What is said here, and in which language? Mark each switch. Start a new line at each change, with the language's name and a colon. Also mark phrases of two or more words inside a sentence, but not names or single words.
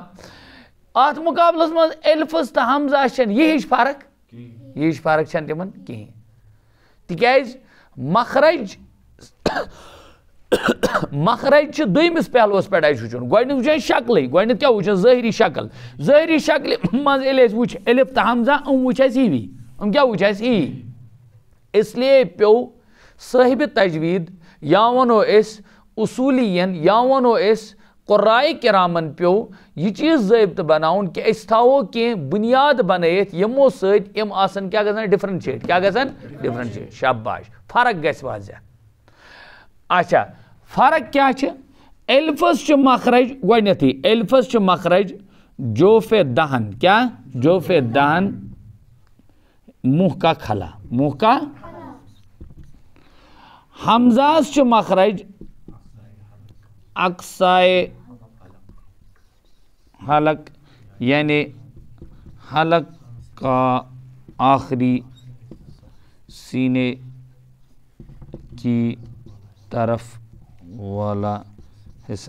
Kashmiri: اتھ مقابلس منٛز الفس تہٕ حمزہ چھنہٕ یہ ہِش فرق، یہ ہِش فرق چھنہٕ تِمن کِہیٖنۍ، تِکیازِ مخرج مخرج چھِ دوٚیمِس پہلوس پٮ۪ٹھ اَسہِ وٕچھُن۔ گۄڈنیُک وٕچھان شکلٕے، گۄڈنیُک کیٛاہ وٕچھان ظٲہری شکل، ظٲہری شکلہِ منٛز ییٚلہِ اَسہِ وٕچھ الف تہٕ حمزہ یِم وٕچھ اَسہِ ہِوی، یِم کیٛاہ وٕچھ اَسہِ ہی،
Urdu: اس لیے
Kashmiri: پیوٚو صٲحبِ تجوید یا ونو أسۍ اصوٗلین یا ونو أسۍ قرائے کرامن پیوٚو یہ چیٖز ضٲبطہٕ بناوُن کہ أسۍ تھاوو کینٛہہ بُنیاد بنٲیِتھ یِمو سۭتۍ یِم آسن کیٛاہ گژھان ڈفرنشیٹ، کیٛاہ گژھان ڈفرنشیٹ، شاباش فرق گژھِ واضح۔ اچھا فرق کیا چھِ؟ الفس چھِ مخرج گۄڈنیتھٕے الفس چھِ مخرج جوف دہن، کیا جوف دہن
Urdu: منہ کا کھلا، منہ کا۔
Kashmiri: حمزاس چھِ مخرج اقصائے حلق،
Urdu: یعنی حلق کا آخری سینے کی طرف والا حصہ۔